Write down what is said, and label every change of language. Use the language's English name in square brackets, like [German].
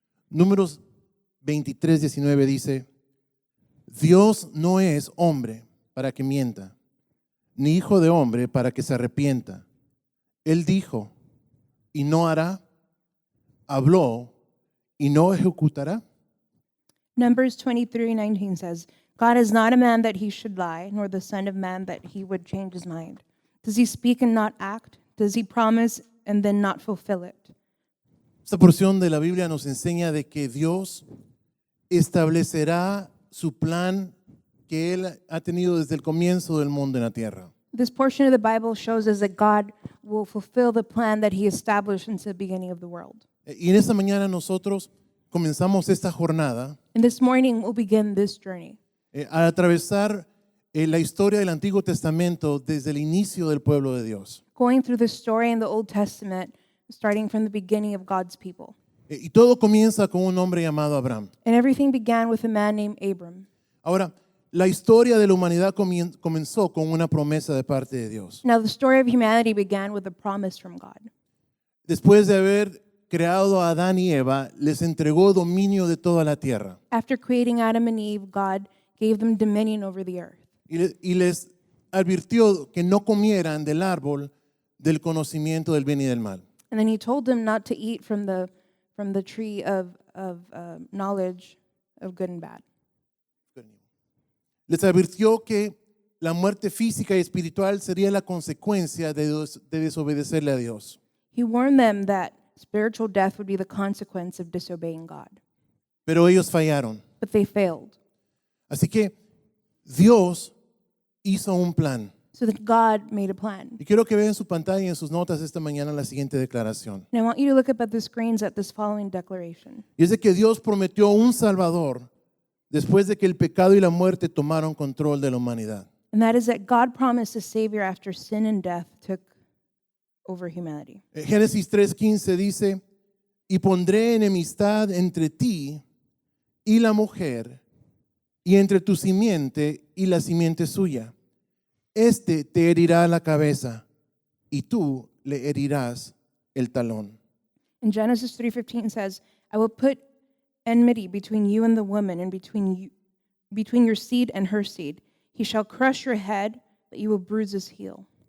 [Spanish] Números 23:19 dice, Dios no es hombre para que mienta, ni hijo de hombre para que se arrepienta. Él dijo y no hará, habló y no ejecutará. [English] Numbers 23:19 says, God is not a man that he should lie, nor the son of man that he would change his mind. Does he speak and not act? Does he promise and then not fulfill it? [Spanish] Esta porción de la Biblia nos enseña de que Dios establecerá su plan que Él ha tenido desde el comienzo del mundo en la tierra. [English] This portion of the Bible shows us that God will fulfill the plan that he established since the beginning of the world. [Spanish] Y en esta mañana nosotros comenzamos esta jornada [English] And this morning we'll begin this journey [Spanish] al atravesar la historia del Antiguo Testamento desde el inicio del pueblo de Dios. [English] going through the story in the Old Testament, starting from the beginning of God's people. [Spanish] Y todo comienza con un hombre llamado Abraham. [English] And everything began with a man named Abram. [Spanish] Ahora, la historia de la humanidad comenzó con una promesa de parte de Dios. [English] Now, the story of humanity began with a promise from God. [Spanish] Después de haber creado a Adán y Eva, les entregó dominio de toda la tierra. [English] After creating Adam and Eve, God gave them dominion over the earth. [Spanish] Y les advirtió que no comieran del árbol del conocimiento del bien y del mal. [English] And then he told them not to eat from the tree of knowledge of good and bad. [Spanish] Les advirtió que la muerte física y espiritual sería la consecuencia de desobedecerle a Dios. [English] He warned them that spiritual death would be the consequence of disobeying God. [Spanish] Pero ellos fallaron. [English] But they failed. [Spanish] Así que Dios hizo un plan. [English] So that God made a plan. [Spanish] Y quiero que vean en su pantalla y en sus notas esta mañana la siguiente declaración. [English] And I want you to look up at the screens at this following declaration. [Spanish] Y es de que Dios prometió un Salvador después de que el pecado y la muerte tomaron control de la humanidad. [English] And that is that God promised a Savior after sin and death took over humanity. [Spanish] Génesis 3:15 dice, y pondré enemistad entre ti y la mujer, y entre tu simiente y la simiente suya. Este te herirá la cabeza, y tú le herirás el talón. [English] And Genesis 3:15 says, I will put enmity between you and the woman, and between your seed and her seed. He shall crush your head, but you will bruise his heel.